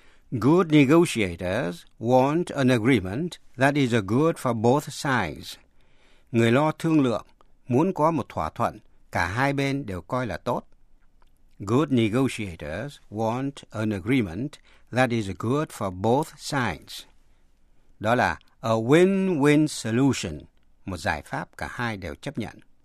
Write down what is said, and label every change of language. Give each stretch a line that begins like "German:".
English: Good negotiators want an agreement that is a good for both sides.
Vietnamese: Người lo thương lượng muốn có một thỏa thuận cả hai bên đều coi là tốt.
English: Good negotiators want an agreement that is good for both sides.
Vietnamese: Đó là
English: a win-win solution,
Vietnamese: một giải pháp cả hai đều chấp nhận.